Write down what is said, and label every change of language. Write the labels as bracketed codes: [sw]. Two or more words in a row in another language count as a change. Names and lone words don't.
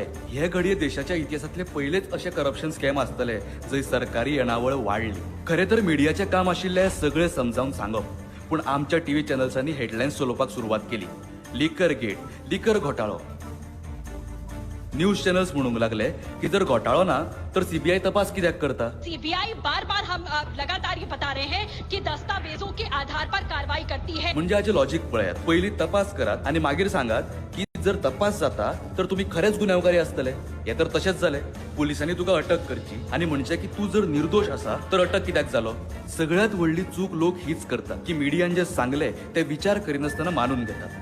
[kok] हे घडये देशाच्या इतिहासातले पयलेच अशे [en] corruption scam [kok] आसतले जंय सरकारी येणावळ वाडली. खरें तर मिडियाचें काम आशिल्लें सगळें समजावन सांगप, पूण आमच्या [en] TV channels [kok] हेडलायन्स चलोवपाक सुरवात केली. [en] liquor gate, [kok] लिकर घोटाळो. [en] news channels [kok] म्हणूंक लागले की जर घोटाळो ना तर सीबीआय तपास कित्याक करता. [hi] सीबीआई बार बार हम लगातार ये बता रहे हैं कि दस्तावेजों के आधार पर कार्रवाई करती है. [kok] म्हणजे हाचे लॉजिक पळयात. पयली तपास करात आणि मागीर सांगात की जर तपास जाता तर तुम्ही खरेच गुन्यांवकारी आसतले. हे तर तशेंच जालें. पुलिसांनी तुका अटक करची आणि म्हणजे की तू जर निर्दोष आसा तर अटक कित्याक जालो. सगळ्यात व्हडली चूक लोक हीच करतात की मिडियान जे सांगले ते विचार करिनासतना मानून घेतात.